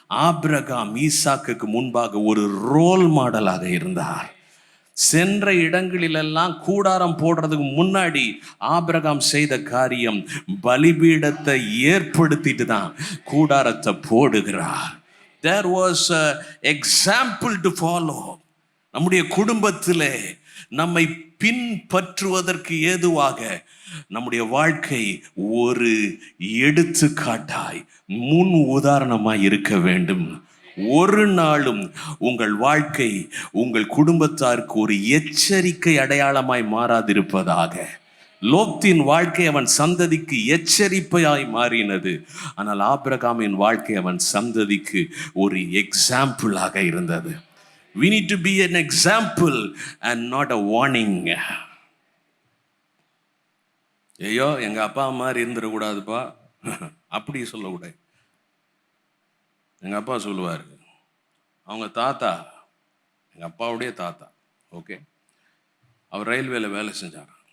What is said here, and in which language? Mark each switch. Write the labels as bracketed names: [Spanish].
[Tamil] Abraham ஈசாக்குக்கு முன்பாக ஒரு ரோல் மாடலாக இருந்தார். சென்ற இடங்களிலெல்லாம் கூடாரம் போடுறதுக்கு முன்னாடி ஆபிரகாம் செய்த காரியம், பலிபீடத்தை ஏற்படுத்திட்டு தான் கூடாரத்தை போடுகிறார். [English] There was an example to follow. [Tamil] நம்முடைய குடும்பத்திலே நம்மை பின்பற்றுவதற்கு ஏதுவாக நம்முடைய வாழ்க்கை ஒரு எடுத்துக்காட்டாய், முன் உதாரணமாய் இருக்க வேண்டும். ஒரு நாளும் உங்கள் வாழ்க்கை உங்கள் குடும்பத்தாருக்கு ஒரு எச்சரிக்கை அடையாளமாய் மாறாதிருப்பதாக. லோத்தின் வாழ்க்கை அவன் சந்ததிக்கு எச்சரிப்பையாய் மாறினது. ஆனால் ஆபிரகாமின் வாழ்க்கை அவன் சந்ததிக்கு ஒரு எக்ஸாம்பிளாக இருந்தது. [English] We need to be an example and not a warning. [Tamil] ஐயோ எங்க அப்பா மாதிரி இருந்துடக்கூடாதுப்பா அப்படி சொல்லக்கூடாது. எங்கள் அப்பா சொல்லுவார், அவங்க தாத்தா, எங்கள் அப்பாவுடைய தாத்தா, ஓகே, அவர் ரயில்வேல வேலை செஞ்சார்.